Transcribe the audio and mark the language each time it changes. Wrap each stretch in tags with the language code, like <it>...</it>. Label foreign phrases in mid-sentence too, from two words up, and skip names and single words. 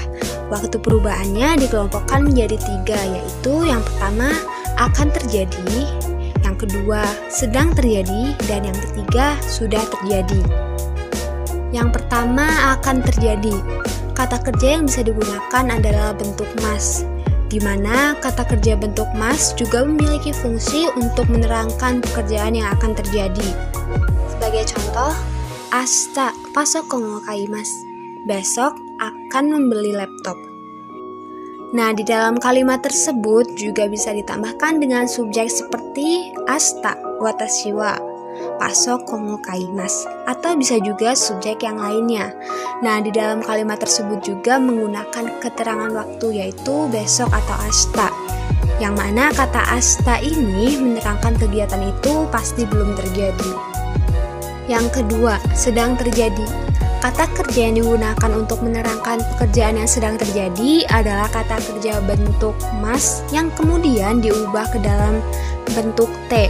<id>Waktu perubahannya dikelompokkan menjadi 3, yaitu yang pertama akan terjadi, yang kedua sedang terjadi, dan yang ketiga sudah terjadi. Yang pertama akan terjadi. Kata kerja yang bisa digunakan adalah bentuk mas, di mana kata kerja bentuk mas juga memiliki fungsi untuk menerangkan pekerjaan yang akan terjadi. Sebagai contoh,</id> <ja>明日パソコンを買います.</ja> <id>Besok akan membeli laptop. Nah, di dalam kalimat tersebut juga bisa ditambahkan dengan subjek seperti</id> <ja>明日私はパソコンを買います,</ja> <id>atau bisa juga subjek yang lainnya. Nah, di dalam kalimat tersebut juga menggunakan keterangan waktu, yaitu besok atau ashita, yang mana kata ashita ini menerangkan kegiatan itu pasti belum terjadi. Yang kedua, sedang terjadi. Kata kerja yang digunakan untuk menerangkan pekerjaan yang sedang terjadi adalah kata kerja bentuk mas yang kemudian diubah ke dalam bentuk T.</id>